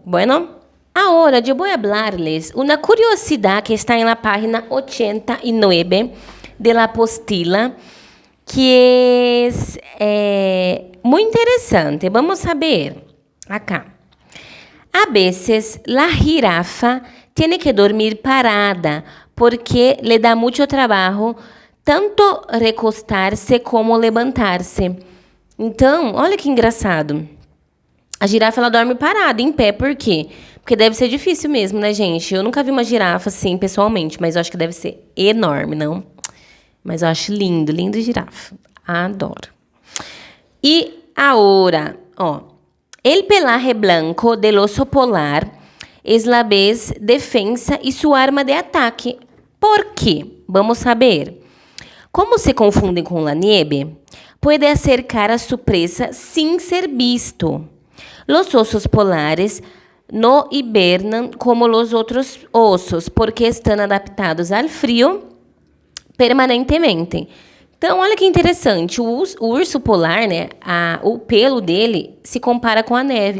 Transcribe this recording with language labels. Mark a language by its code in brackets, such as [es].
[es] Bueno, ahora yo voy a hablarles una curiosidad que está en la página 89 de la apostila, que es muy interesante. Vamos a ver acá. A veces la jirafa tiene que dormir parada porque le da mucho trabajo tanto recostar-se como levantar-se. [pt] Então, olha que engraçado. A girafa, ela dorme parada, em pé. Por quê? Porque deve ser difícil mesmo, né, gente? Eu nunca vi uma girafa assim, pessoalmente, mas eu acho que deve ser enorme, não? Mas eu acho lindo, lindo girafa. Adoro. E agora, ó. [es] El pelaje blanco del oso polar es la vez defensa y su arma de ataque. ¿Por qué? [pt] Vamos saber. [es] Como se confunden con la nieve, puede acercar a su presa sin ser visto. Los osos polares no hibernan como los otros osos porque están adaptados al frío permanentemente. [pt] Então, olha que interessante. O urso polar, né? O pelo dele se compara com a neve.